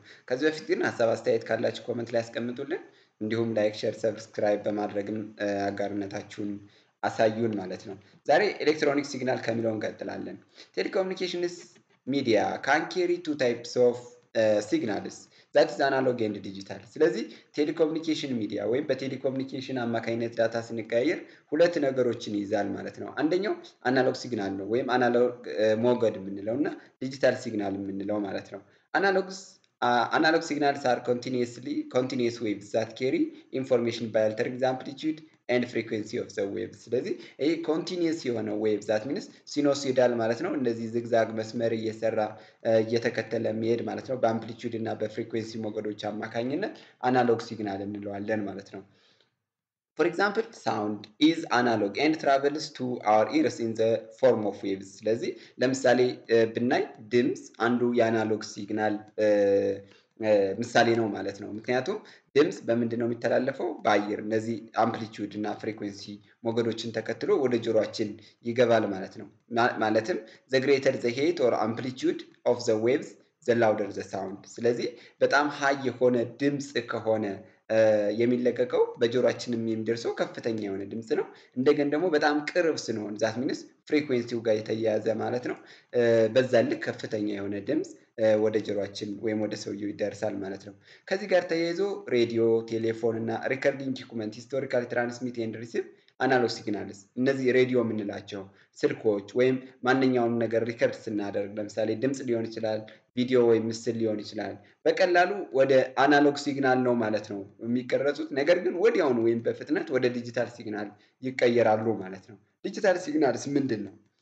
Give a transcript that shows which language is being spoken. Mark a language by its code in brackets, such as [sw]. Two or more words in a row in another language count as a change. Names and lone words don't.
[am] ከዚህ በፊት ግን ሀሳብ አስተያየት ካላችሁ ኮመንት ላይ ያስቀምጡልን። እንዲሁም [en] like, share, subscribe [am] በማድረግም አጋርነታችሁን አሳዩን ማለት ነው። ዛሬ [en] electronic signal [am] ከሚለው እንቀጥላለን። [en] telecommunications media can carry two types of signals that is analog and digital። [am] ስለዚህ [en] telecommunication media [am] ወይም በቴሌኮሙኒኬሽን አማካኝነት ዳታ ስንቀያየር ሁለት ነገሮችን ይይዛል ማለት ነው። አንደኛው [en] analog signal [am] ነው ወይም አናሎግ ሞገድ የምንለው እና [en] digital signal [am] የምንለው ማለት ነው። [en] analog signals are continuous waves that carry information by altering the amplitude and frequency of the waves። [am] ስለዚህ ይሄ ኮንቲኒየስ የሆነ [en] wave that means [am] ሲኖሲዳል ማለት ነው። እንደዚህ ዝግዛግ መስመር እየሰራ እየተከተለ የሚሄድ ማለት ነው። በአምፕሊቱድ እና በፍሪኩዌንሲ ሞገዶች አማካኝነት [en] analog signal [am] እንለዋለን ማለት ነው። [en] For example, sound is analog and travels to our ears in the form of waves። [am] ስለዚህ ለምሳሌ ብናይ ድምፅ አንዱ የአናሎግ ሲግናል ምሳሌ ነው ማለት ነው። ምክንያቱም ድምፅ በምንድን ነው የሚተላለፈው? በአየር። እነዚህ አምፕሊቱድ እና ፍሪኩዌንሲ ሞገዶችን ተከትሎ ወደ ጆሮአችን ይገባል ማለት ነው። ማለትም [en] the greater the height or amplitude of the waves the louder the sound። [am] ስለዚህ በጣም ሃይ የሆነ ድምፅ ከሆነ የሚለቀቀው በጆሮአችንም የሚደርሰው ከፍተኛ የሆነ ድምፅ ነው። እንደገና ደግሞ በጣም ቅርብ ስንሆን [en] that means [am] ፍሪኩዌንሲው ጋር የተያያዘ ማለት ነው። በዛ ልክ ከፍተኛ የሆነ ድምፅ ወደ ጆሮአችን ወይም ወደ ሰውየው ይደርሳል ማለት ነው። ከዚህ ጋር ተያይዞ [en] radio, telephone [am] እና [en] recording equipment historically transmit and receive analog signals። [am] እነዚህ ሬዲዮ የምንላቸው ስልኮች ወይም ማንኛውም ነገር ሪከርድ ስናደርግ ለምሳሌ ድምፅ ሊሆን ይችላል፣ ቪዲዮ ወይም ምስል ሊሆን ይችላል። በቀላሉ ወደ [en] analog signal [am] ነው ማለት ነው የሚቀረጹት። ነገር ግን ወዲያውኑ ወይም በፍጥነት ወደ [en] digital signal [am] ይቀየራሉ ማለት ነው። [en] digital signals [am] ምንድን ነው?